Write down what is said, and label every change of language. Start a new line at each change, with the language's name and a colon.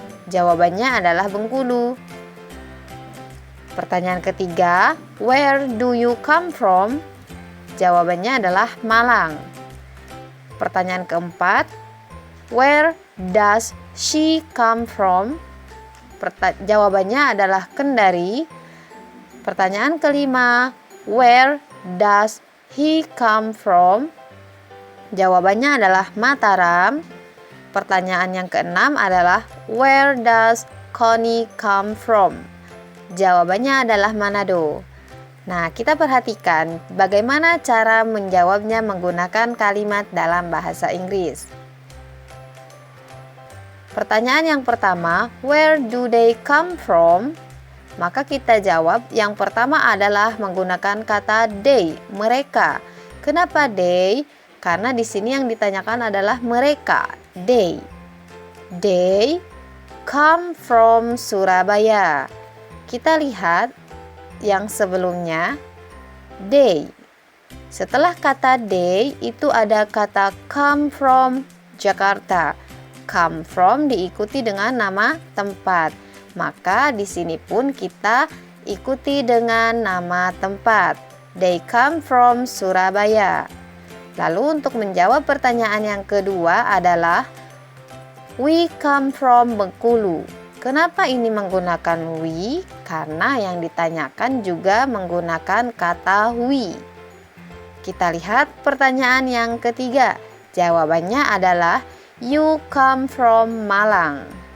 Indonesian: Jawabannya adalah Bengkulu. Pertanyaan ketiga,
English: where do you come from?
Indonesian: Jawabannya adalah Malang. Pertanyaan keempat,
English: where does she come from?
Indonesian: Jawabannya adalah Kendari. Pertanyaan kelima,
English: where does he come from?
Indonesian: Jawabannya adalah Mataram. Pertanyaan yang keenam adalah
English: where does Connie come from?
Indonesian: Jawabannya adalah Manado. Nah, kita perhatikan bagaimana cara menjawabnya menggunakan kalimat dalam bahasa Inggris. Pertanyaan yang pertama,
English: where do they come from?
Indonesian: Maka kita jawab yang pertama adalah menggunakan kata they, mereka. Kenapa they? Karena di sini yang ditanyakan adalah mereka.
English: They come from Surabaya.
Indonesian: Kita lihat yang sebelumnya, They. Setelah kata they itu ada kata
English: come from Jakarta.
Indonesian: Come from diikuti dengan nama tempat. Maka di sini pun kita ikuti dengan nama tempat.
English: They come from Surabaya.
Indonesian: Lalu untuk menjawab pertanyaan yang kedua adalah
English: we come from Bengkulu.
Indonesian: Kenapa ini menggunakan we? Karena yang ditanyakan juga menggunakan kata we. Kita lihat pertanyaan yang ketiga. Jawabannya adalah
English: you come from Malang.